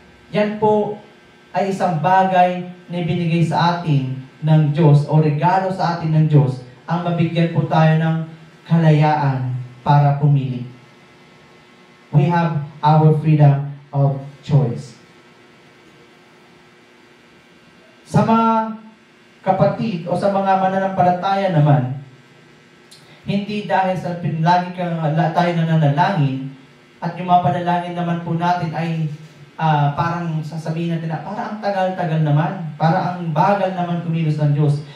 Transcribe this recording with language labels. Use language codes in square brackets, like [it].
[tl] Yan po ay isang bagay na ibinigay sa atin ng Diyos o regalo sa atin ng Diyos ang mabigyan po tayo ng kalayaan para pumili. [en] We have our freedom of choice. [tl] Sa mga kapatid o sa mga mananampalataya naman, hindi dahil sa lagi tayo nananalangin at yung mga panalangin naman po natin ay parang sasabihin natin na parang ang tagal-tagal naman, parang ang bagal naman kumilos ng Diyos.